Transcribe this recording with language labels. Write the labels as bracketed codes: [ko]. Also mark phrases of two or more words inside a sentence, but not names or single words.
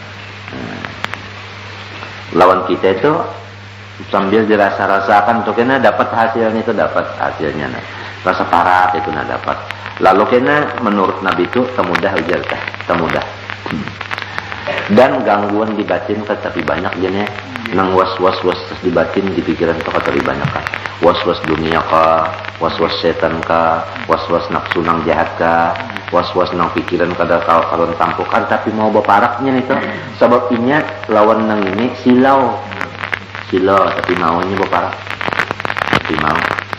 [bjn] Lawan kita itu sambil dirasa-rasakan tuh kena dapat hasilnya itu dapat hasilnya nah. Rasa parat itu nah dapat. Lalu kena menurut Nabi itu temudah ujar teh, temudah. Dan gangguan di batin tapi banyak jenis nang was-was di batin di pikiran itu kata banyak kan. Was-was dunia ka, was-was setan ka, was-was nafsu nang jahat ka, was-was nang pikiran kada kalon tampukan tapi mau beparaknya itu. Sebab inya lawan nang ini silau tapi maunya beparak. Tapi mau